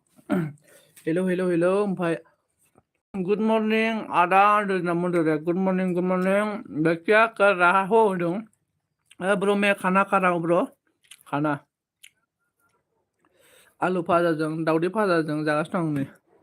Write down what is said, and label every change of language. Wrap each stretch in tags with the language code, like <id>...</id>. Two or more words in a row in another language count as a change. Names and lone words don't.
<en>Hello, hello, hello.</en> <brx>ओमफ्राय</brx> <en>good morning</en> <brx>आदा होनदों ना</brx> <en>good morning</en> <brx>बे</brx> <hi>क्या कर रहा हो</hi> <brx>होनदों ब्र</brx> <hi>मैं खाना खा रहा हूँ</hi> <brx>ब्र खाना आलु भाजाजों दावदै भाजाजों जागासिनो दं नै</brx>